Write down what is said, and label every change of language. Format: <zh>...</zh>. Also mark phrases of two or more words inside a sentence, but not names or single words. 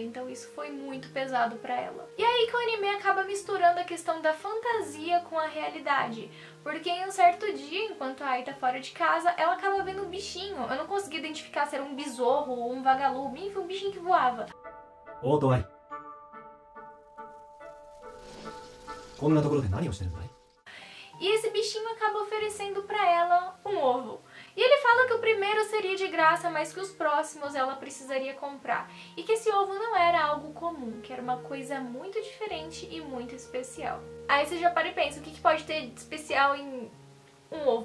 <pt>Então isso foi muito pesado pra ela. E aí que o anime acaba misturando a questão da fantasia com a realidade. Porque em um certo dia, enquanto a Ai tá fora de casa, ela acaba vendo um bichinho. Eu não consegui identificar se era um besouro ou um vagalume, enfim, um bichinho que voava. Ô, Ai,</pt> <ja>こんなところで何をしてるんだい?</ja> <pt>E esse bichinho acaba oferecendo pra ela um ovo. E ele fala que o primeiro seria de graça, mas que os próximos ela precisaria comprar. E que esse ovo não era algo comum, que era uma coisa muito diferente e muito especial. Aí você já para e pensa, o que pode ter de especial em um ovo?</pt>